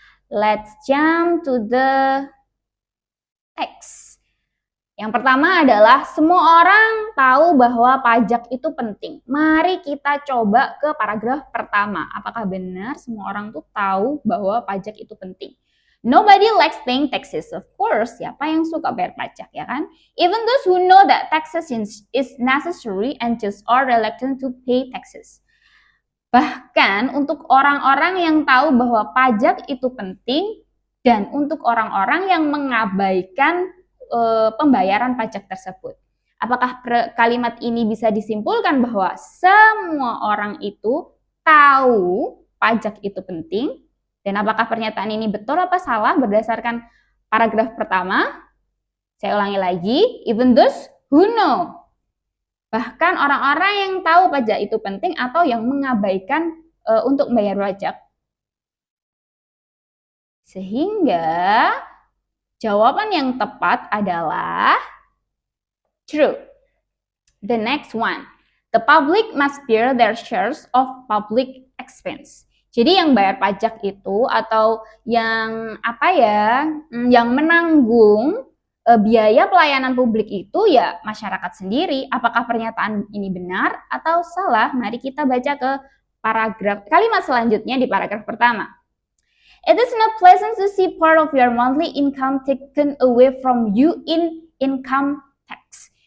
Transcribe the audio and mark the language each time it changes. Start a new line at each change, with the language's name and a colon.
English: Let's jump to the text.
Indonesian: Yang pertama adalah semua orang tahu bahwa pajak itu penting. Mari kita coba ke paragraf pertama. Apakah benar semua orang tuh tahu bahwa pajak itu penting?
English: Nobody likes paying taxes, of course.
Indonesian: Siapa yang suka bayar pajak, ya kan?
English: Even those who know that taxes is necessary and just are reluctant to pay taxes.
Indonesian: Bahkan untuk orang-orang yang tahu bahwa pajak itu penting dan untuk orang-orang yang mengabaikan pembayaran pajak tersebut. Apakah kalimat ini bisa disimpulkan bahwa semua orang itu tahu pajak itu penting? Dan apakah pernyataan ini betul apa salah berdasarkan paragraf pertama? Saya ulangi lagi,
English: even those who know.
Indonesian: Bahkan orang-orang yang tahu pajak itu penting atau yang mengabaikan untuk membayar pajak. Sehingga jawaban yang tepat adalah true.
English: The next one, the public must bear their shares of public expense.
Indonesian: Jadi yang bayar pajak itu atau yang yang menanggung biaya pelayanan publik itu ya masyarakat sendiri. Apakah pernyataan ini benar atau salah? Mari kita baca ke kalimat selanjutnya di paragraf pertama.
English: It is not pleasant to see part of your monthly income taken away from you in income tax.